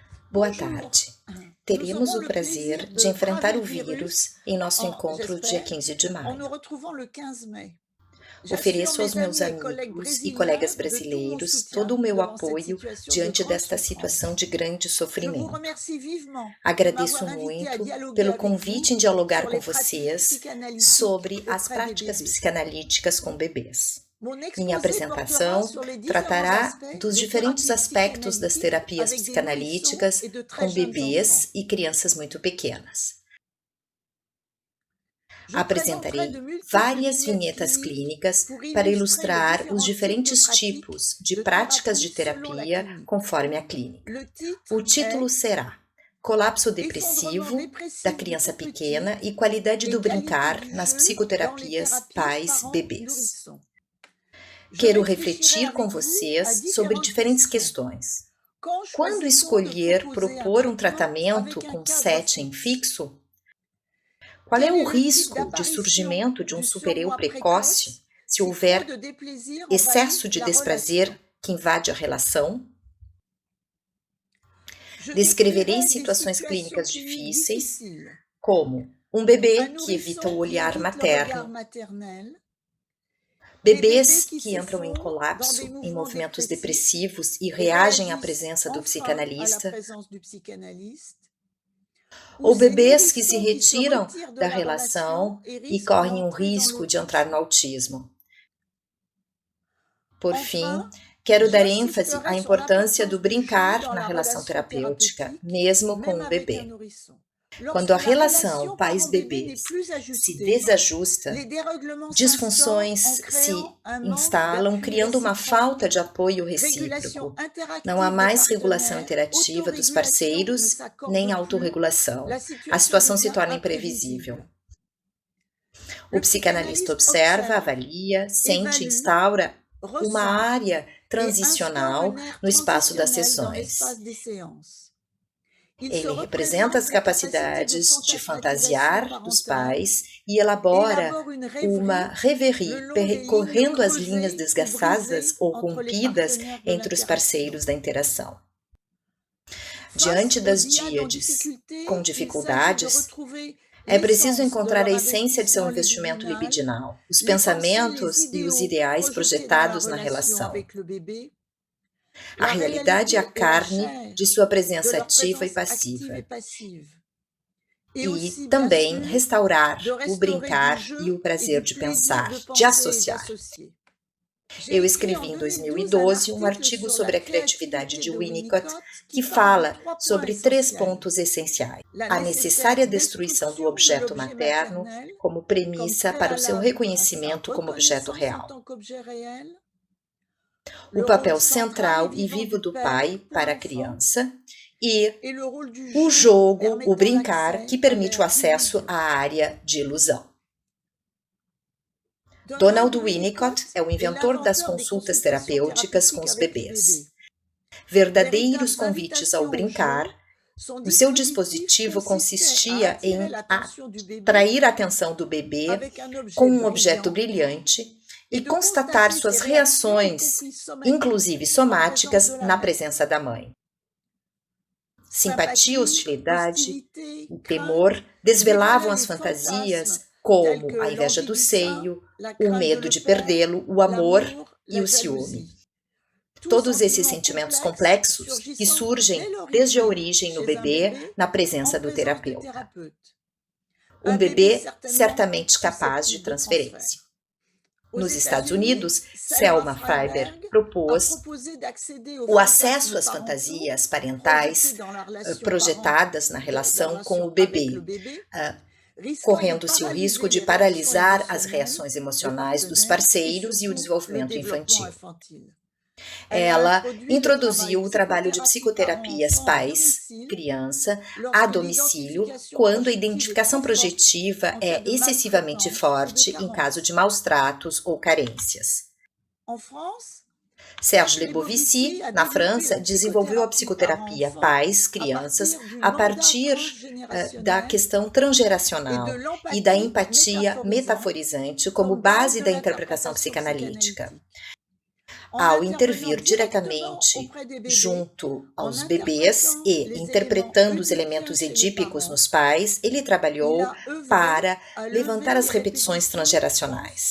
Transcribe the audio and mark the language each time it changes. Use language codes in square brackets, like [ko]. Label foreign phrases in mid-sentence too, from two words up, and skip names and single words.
[pt] Boa tarde. [fr] Nous [pt] Teremos [fr] aurons [pt] o [fr] le plaisir [pt] prazer de [fr] de [pt] enfrentar [fr] braver [pt] o [fr] le virus, [pt] vírus em nosso encontro dia [fr] j'espère, [pt] 15 de [fr] en nous [pt] maio. [fr] retrouvant le 15 mai. J'assure [pt] Ofereço aos [fr] mes [pt] meus [fr] amis et collègues [pt] amigos e colegas [fr] brésiliens de tout mon [pt] brasileiros todo [fr] soutien [pt] o meu [fr] devant cette [pt] apoio [fr] situation de [pt] diante [fr] grande [pt] desta situação [fr] souffrance. [pt] de grande [fr] Je vous [pt] sofrimento. [fr] remercie vivement de [pt] Agradeço [fr] m'avoir invité à [pt] muito [fr] dialoguer [pt] pelo [fr] avec [pt] convite [fr] vous [pt] em dialogar [fr] sur [pt] com [fr] les pratiques [pt] vocês [fr] psychanalytiques [pt] sobre as [fr] auprès des [pt] práticas [fr] bébés. [pt] psicanalíticas com bebês. [fr] Mon [pt] Minha [fr] exposé portera [pt] apresentação [fr] sur les différents [pt] tratará [fr] aspects [pt] dos [fr] des [pt] diferentes [fr] thérapies [pt] aspectos das [fr] psychanalytiques [pt] terapias [fr] avec des nourrissons [pt] psicanalíticas [fr] et de très [pt] com [fr] jeunes enfants. [pt] bebês e crianças muito pequenas. [fr] Je présenterai de [pt] Apresentarei [fr] multiples [pt] várias [fr] vignettes [pt] vinhetas [fr] cliniques [pt] clínicas [fr] pour [pt] para [fr] illustrer les [pt] ilustrar os [fr] différents types [pt] diferentes tipos de [fr] de [pt] práticas de [fr] thérapie selon la [pt] terapia [fr] clinique. [pt] conforme a clínica. [fr] Le [pt] O [fr] titre [pt] título [fr] est [pt] será Colapso [fr] Effondrement [pt] depressivo da [fr] dépressif du [pt] criança [fr] tout petit [pt] pequena e qualidade [fr] et [pt] do [fr] qualité [pt] brincar [fr] du [pt] nas [fr] jeu dans les [pt] psicoterapias [fr] thérapies [pt] pais-bebês. [fr] parents-nourrissons. Je [pt] Quero [fr] réfléchirai [pt] refletir com [fr] avec vous à [pt] vocês sobre [fr] différentes [pt] diferentes [fr] questions. [pt] questões. [fr] Quand [pt] Quando [fr] choisit-on de [pt] escolher [fr] proposer un [pt] propor um [fr] traitement [pt] tratamento [fr] avec un [pt] com [fr] cadre [pt] setting [fr] fixe? [pt] fixo? Qual é [fr] Quel [pt] o [fr] est le type [pt] risco de [fr] d'apparition [pt] surgimento de um [fr] du [pt] super-eu [fr] surmoi [pt] precoce [fr] précoce [pt] se [fr] si trop [pt] houver [fr] de déplaisir [pt] excesso [fr] envahit [pt] de [fr] la [pt] desprazer [fr] relation? [pt] que invade a relação? [fr] Je [pt] Descreverei [fr] décrirai des [pt] situações [fr] situations [pt] clínicas [fr] cliniques [pt] difíceis, [fr] difficiles. [pt] como um [fr] Un [pt] bebê que evita [fr] nourrisson [pt] o [fr] qui [pt] olhar [fr] évite le regard [pt] materno, [fr] maternel, des bébés [pt] bebês [fr] qui [pt] que [fr] se [pt] entram em [fr] fondent dans des [pt] colapso, em [fr] mouvements [pt] movimentos [fr] dépressifs [pt] depressivos e [fr] et [pt] reagem à [fr] réagissent [pt] presença do [fr] enfin à la [pt] psicanalista, [fr] présence du psychanalyste, ou [pt] ou [fr] ces [pt] bebês que se [fr] nourrissons qui se [pt] retiram [fr] retirent de [pt] da [fr] la relation [pt] relação [fr] et [pt] e [fr] risquent [pt] correm o [fr] d'entrer dans [pt] risco de entrar no [fr] l'autisme. [pt] autismo. Por [fr] Enfin, [pt] fim, quero dar ênfase à [fr] j'insisterai sur [pt] importância do [fr] l'importance du jeu [pt] brincar [fr] dans [pt] na [fr] la [pt] relação [fr] relation [pt] terapêutica, [fr] thérapeutique, [pt] mesmo com [fr] même [pt] o [fr] avec un [pt] bebê. [fr] nourrisson. [pt] Quando [fr] Lorsque [pt] a [fr] la [pt] relação [fr] relation parent-bébé n'est [pt] pais-bebês [fr] plus [pt] se [fr] ajustée, [pt] desajusta, [fr] les dérèglements s'instaurent en [pt] disfunções se [fr] créant un manque [pt] instalam, [fr] d'appui [pt] criando uma [fr] réciproque, [pt] falta de apoio [fr] régulation [pt] recíproco. Não há [fr] interactive des [pt] mais regulação [fr] partenaires, [pt] interativa dos [fr] autorégulation ne [pt] parceiros, nem [fr] s'accorde plus, [pt] autorregulação. [fr] la [pt] A [fr] situation [pt] situação se [fr] devient [pt] torna imprevisível. [fr] imprévisible. [pt] O [fr] Le [pt] psicanalista [fr] psychanalyste [pt] observa, [fr] observe, [pt] avalia, sente e [fr] évalue, [pt] instaura uma [fr] recentre [pt] área [fr] et instaure [pt] transicional [fr] une ère [pt] no espaço das [fr] transitionnelle dans [pt] sessões. [fr] l'espace des séances. Il se [pt] Ele representa as [fr] représente la capacité de [pt] capacidades de [fr] fantasmatisation [pt] fantasiar dos [fr] parentale [pt] pais e elabora [fr] élabore une [pt] uma [fr] rêverie le [pt] reverie, [fr] long des lignes [pt] percorrendo as linhas [fr] creusées ou [pt] desgastadas [fr] brisées [pt] ou [fr] entre les [pt] rompidas [fr] partenaires de [pt] entre os [fr] l'interaction. [pt] parceiros da interação. [fr] Face [pt] Diante [fr] aux [pt] das [fr] diades en [pt] díades [fr] difficulté, [pt] com [fr] il s'agit de [pt] dificuldades, [fr] retrouver [pt] é preciso [fr] l'essence de [pt] encontrar a [fr] leur [pt] essência de seu [fr] investissement [pt] investimento [fr] libidinal, [pt] libidinal, os [fr] les pensées, les [pt] pensamentos e os [fr] idéaux [pt] ideais [fr] projetés dans la [pt] projetados na [fr] relation [pt] relação, [fr] avec le bébé, [pt] a [fr] la [pt] realidade e a [fr] réalité et la [pt] carne [fr] chair [pt] de sua [fr] de [pt] presença [fr] leur [pt] ativa e [fr] présence active et [pt] passiva. [fr] passive. Et [pt] E [fr] aussi, bien [pt] também [fr] sûr, [pt] restaurar [fr] de [pt] o [fr] restaurer du [pt] brincar e [fr] jeu [pt] o [fr] et [pt] prazer [fr] du [pt] de [fr] plaisir [pt] pensar, [fr] de [pt] de [fr] penser et [pt] associar. [fr] d'associer. [pt] Eu [fr] J'ai écrit en [pt] escrevi em [fr] 2012 un [pt] 2012 um [fr] article [pt] artigo [fr] sur la [pt] sobre a criatividade [fr] créativité de [pt] de Winnicott [fr] Winnicott qui [pt] que [fr] parle de [pt] fala [fr] trois points [pt] sobre 3 [fr] essentiels. [pt] pontos essenciais. [fr] La [pt] A [fr] nécessaire [pt] necessária destruição do [fr] destruction de [pt] objeto [fr] l'objet [pt] materno [fr] maternel [pt] como [fr] comme [pt] premissa para o seu [fr] préalable à sa [pt] reconhecimento como objeto [fr] reconnaissance en [pt] real. [fr] tant qu'objet réel, [pt] O [fr] le rôle [pt] papel [fr] central et [pt] central e [fr] vivant [pt] vivo [fr] du [pt] do [fr] père [pt] pai [fr] pour [pt] para a [fr] l'enfant [pt] criança e [fr] et le rôle du [pt] o [fr] jeu [pt] jogo, o [fr] permettant [pt] brincar, que [fr] l'accès à [pt] permite o [fr] l'air [pt] acesso [fr] d'illusion. [pt] à área de ilusão. [fr] Donald [pt] Donald [fr] Winnicott [pt] Winnicott é o [fr] est [pt] inventor das [fr] l'inventeur des [pt] consultas [fr] consultations [pt] terapêuticas com [fr] thérapeutiques [pt] os [fr] avec les [pt] bebês. [fr] bébés. [pt] Verdadeiros [fr] Véritables [pt] convites ao [fr] invitations au jeu, [pt] brincar, [fr] son [pt] o seu [fr] dispositif [pt] dispositivo [fr] consistait à [pt] consistia [fr] attirer [pt] em [fr] l'attention du bébé [pt] atrair a atenção do bebê [fr] avec un [pt] com [fr] objet [pt] um objeto [fr] brillant [pt] brilhante [fr] et [pt] e [fr] de [pt] constatar [fr] constater ses [pt] suas [fr] réactions, y [pt] reações, [fr] compris somatiques, [pt] inclusive [fr] en présence de [pt] somáticas, [fr] la [pt] na [fr] mère. [pt] presença da mãe. Simpatia, [fr] Sympathie, [pt] hostilidade [fr] hostilité, [pt] e temor [fr] crainte [pt] desvelavam [fr] dévoilaient [pt] as [fr] les fantasmes [pt] fantasias, [fr] tels [pt] como [fr] que [pt] a inveja [fr] l'envie [pt] do [fr] du sein, [pt] seio, [fr] la [pt] o [fr] crainte de [pt] medo [fr] le [pt] de [fr] perdre, [pt] perdê-lo, o amor [fr] l'amour, [pt] e [fr] la [pt] o ciúme. [fr] jalousie. Tous [pt] Todos esses [fr] sentiments [pt] sentimentos [fr] complexes [pt] complexos que [fr] surgissant dès [pt] surgem desde a [fr] l'origine [pt] origem no [fr] chez un [pt] bebê, [fr] bébé [pt] na [fr] en [pt] presença do [fr] présence du [pt] terapeuta. [fr] thérapeute. [pt] Um [fr] Un bébé [pt] bebê [fr] certainement [pt] certamente capaz de [fr] susceptible de transfert. [pt] transferência. [fr] Aux [pt] Nos Estados [fr] États-Unis, [pt] Unidos, [fr] Selma [pt] Selma [fr] Freiberg [pt] Freiberg [fr] a [pt] propôs [fr] proposé d'accéder aux [pt] o acesso [fr] fantasmes [pt] às [fr] parentaux [pt] fantasias [fr] projetés [pt] parentais [fr] dans la relation [pt] projetadas na [fr] de la [pt] relação com o [fr] relation avec le [pt] bebê, [fr] bébé, risquant de [pt] correndo-se o risco [fr] paralyser [pt] de [fr] les réactions [pt] paralisar as [fr] émotionnelles [pt] reações [fr] des [pt] emocionais dos [fr] partenaires et [pt] parceiros e o [fr] surtout le [pt] desenvolvimento [fr] développement [pt] infantil. [fr] infantile. Elle a [pt] Ela [fr] introduit le travail [pt] introduziu o trabalho de [fr] psychothérapie [pt] psicoterapias [fr] parent-enfant à [pt] pais-criança [fr] domicile [pt] a [fr] lorsque [pt] domicílio, [fr] l'identification [pt] quando a [fr] projective est [pt] identificação [fr] trop forte [pt] projetiva [fr] en cas [pt] é [fr] de [pt] excessivamente [fr] maltraitance ou de [pt] forte em caso de [fr] carence. [pt] maus tratos ou carências. [fr] En France, Serge [pt] Serge Lebovici, [fr] Lebovici a [pt] na [fr] développé [pt] França, [fr] la [pt] desenvolveu a [fr] psychothérapie [pt] psicoterapia [fr] parent-enfant à [pt] pais-crianças [fr] partir du [pt] a [fr] mandat [pt] partir da [fr] transgénérationnel [pt] questão [fr] et de [pt] transgeracional e da [fr] l'empathie [pt] empatia [fr] métaphorisante [pt] metaforizante como [fr] comme base [pt] base [fr] de [pt] da interpretação [fr] l'interprétation [pt] psicanalítica. [fr] psychanalytique. [pt] ao intervir diretamente junto aos bebês e interpretando os elementos edípicos nos pais, ele trabalhou para levantar as repetições transgeracionais.